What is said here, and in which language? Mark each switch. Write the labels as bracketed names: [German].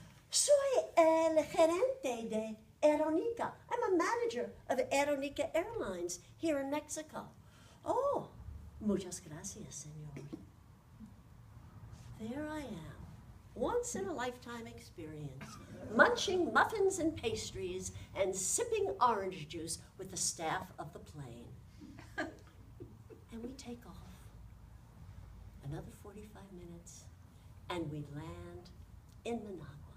[Spanish] Soy el gerente de Aeronica. [English] I'm a manager of Aeronica Airlines here in Mexico. [Spanish] Oh, muchas gracias, señor. [English] There I am, once in a lifetime experience, munching muffins and pastries and sipping orange juice with the staff of the plane. And we take off. Another 45 minutes, and we land in Managua.